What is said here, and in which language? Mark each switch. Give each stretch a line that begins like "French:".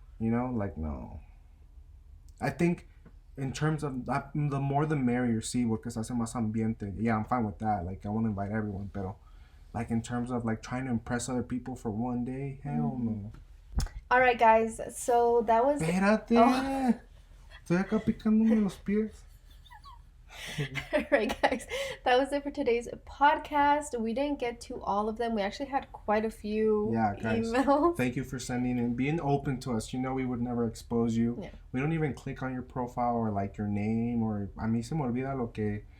English: you know, like no. I think in terms of the more the merrier,
Spanish: sí, porque se hace más ambiente.
English: Yeah, I'm fine with that. Like I want to invite everyone, pero like in terms of like trying to impress other people for one day, hell no. All right, guys. So that was.
Spanish: Espérate. Oh. Estoy acá picándome los pies.
English: All right, guys. That was it for today's podcast. We didn't get to all of them. We actually had quite a few emails. Thank you for sending and being open to us. You know we would never expose you. Yeah. We don't even click on your profile or like your name or
Spanish: a mí se me olvida lo que.